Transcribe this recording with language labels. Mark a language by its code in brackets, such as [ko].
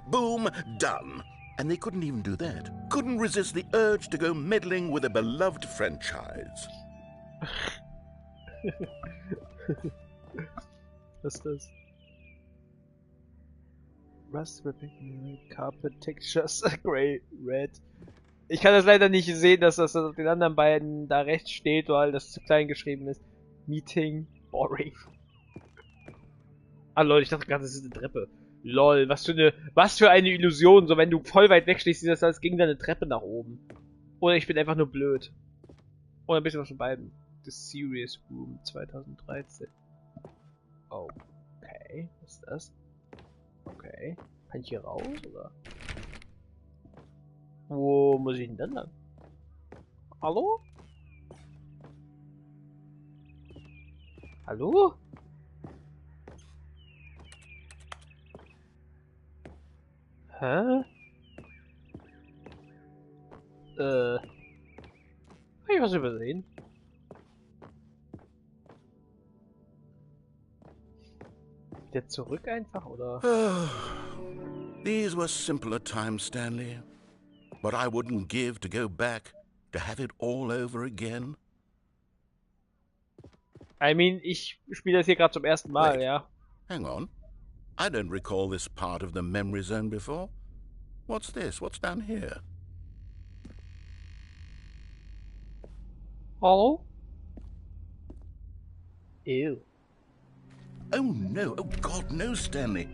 [en] Boom, done. And they couldn't even do that. Couldn't resist the urge to go meddling with a beloved franchise. [de] Was ist das? [en] Rust Ripping Carpet Textures Grey Red. [de] Ich kann das leider nicht sehen, dass das auf den anderen beiden da rechts steht, weil das zu klein geschrieben ist. [en] Meeting Boring. [de] Ah lol, ich dachte gerade, das ist eine Treppe. Lol, was für eine Illusion. So, wenn du voll weit weg stehst, sieht das als ging da eine Treppe nach oben. Oder ich bin einfach nur blöd. Oder ein bisschen was von beiden. [en] The Serious Room 2013. Okay, [de] was ist das? [en] Okay. [de] Kann ich hier raus, oder? Wo muss ich denn dann lang? Hallo? Hallo? Hä? Hab ich was übersehen? Wieder zurück einfach, oder? [en] These were simpler times, Stanley. But I wouldn't give to go back, to have it all over again. I mean, [de] ich spiele das hier gerade zum ersten Mal, [en] Wait. [de] ja. [en] Hang on. I don't recall this part of the memory zone before. What's this? What's down here? [de] Hallo? Ew. [en] Oh no, oh God, no, Stanley.